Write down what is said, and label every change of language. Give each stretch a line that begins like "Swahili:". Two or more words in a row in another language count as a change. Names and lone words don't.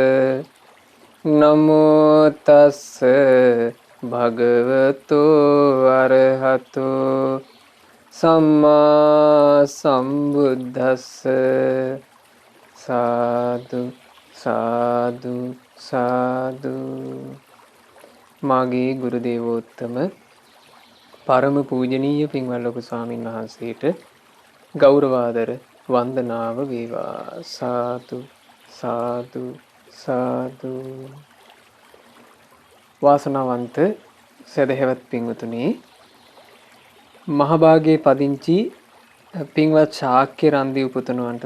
Pali: නමෝ තස්ස භගවතු අරහතු සම්මා සම්බුද්දස්ස සාදු සාදු සාදු.
Sinhala: මාගේ ගුරු දේවෝත්තම පරම පූජනීය පින්වත් ලොකු ස්වාමීන් වහන්සේට ගෞරවාදර වන්දනාව වේවා. සාදු සාදු සාදු. වාසනාවන්ත සදහෙවත් පින්වතුනි, මහභාගයේ පදිංචි පින්වත් ශාක්‍ය රන්දිව් පුතණුවන්ට